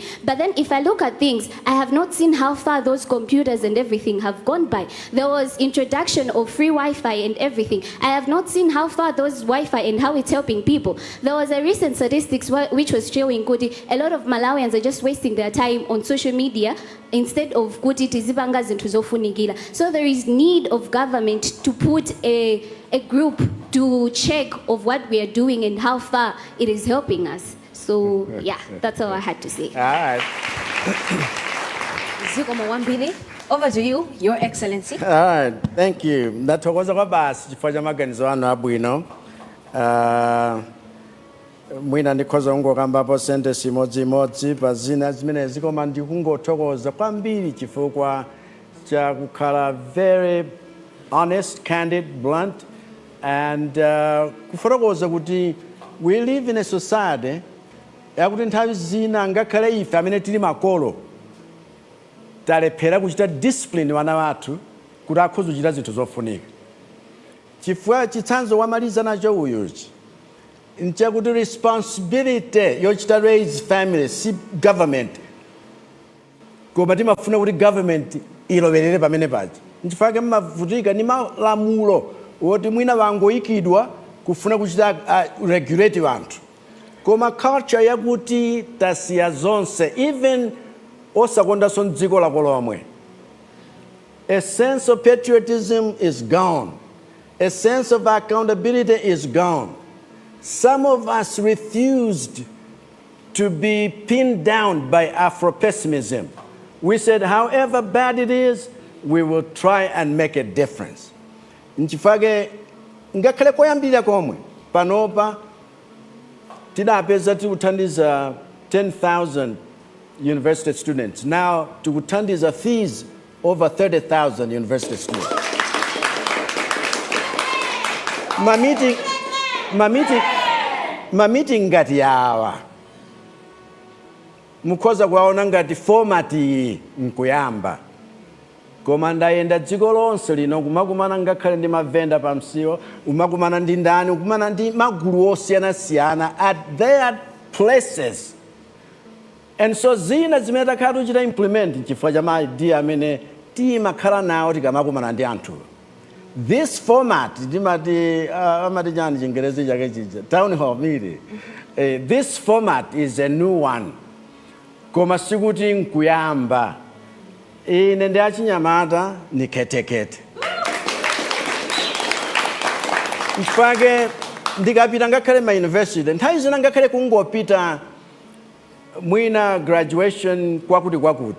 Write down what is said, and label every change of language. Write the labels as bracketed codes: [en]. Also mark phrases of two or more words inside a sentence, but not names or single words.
[en] But then if I look at things, I have not seen how far those computers and everything have gone by. There was introduction of free Wi-Fi and everything. I have not seen how far those Wi-Fi and how it's helping people. There was a recent statistics which was showing Kuti, a lot of Malawians are just wasting their time on social media instead of [ny] Kuti tizibanga zintu zofunikila. [en] So there is need of government to put a group to check of what we are doing and how far it is helping us. So yeah, that's all I had to say. All right. [ny] Zikomo Wambili, [en] over to you, Your Excellency. All right, thank you. [ny] Ndathokoza kwa basi chifukwa maganizo anu abwino. Mwina ndikhoza ungokambapo sentence imodzi pa zina zimene zikoma ndikungothokoza kwambiri chifukwa cha kukhala [en] very honest, candid, blunt, [ny] and kufotokoza kuti [en] we live in a society [ny] yakuti nthawi zina ngakhale ife amene tili makolo talephera kuchita discipline wana wathu kuti akhoza kuchita zinthu zofunika. Chifukwa chitsanzo wamaliza nacho uyuchi nchakuti responsibility yochita [en] raise family [ny] si government koma timafuna kuti government ilowerere pamene paja. Nchifukwa mavutika ni malamulo woti mwina wangoikidwa kufuna kuchita regulate wanthu. Koma culture yakuti tasiya zonse, even osakondanso dziko lako lomwe. [en] A sense of patriotism is gone. A sense of accountability is gone. Some of us refused to be pinned down by Afro-pessimism. We said, however bad it is, we will try and make a difference. [ny] Nchifake, ngakhale koyambira komwe, panopa, tidapeza tikuthandiza 10,000 [en] university students. Now, tikuthandiza fees over 30,000 university students. [ny] Meeting ngati yawa. Mukhoza kuwaona ngati format iyi nkuyamba. Koma ndayenda dziko lonse lino kumakumana ngakhale ndi mavenda pamsiwo, umakumana ndi ndani, ukumana ndi magulu osiyanasiyana [en] at their places. [ny] And so zina zimene takhala tichita implement chifukwa cha maidea amene timakhala nawo tikamakumana ndi anthu. [en] This format, [ny] amati chani Chingerezi chake chija, [en] town hall meeting. This format is a new one. [ny] Koma sikuti nkuyamba. Ine ndi achinyamata ni ketekete. Mfake ndikapita ngakhale ma university, nthawi zina ngakhale kungopita mwina graduation kwakuti.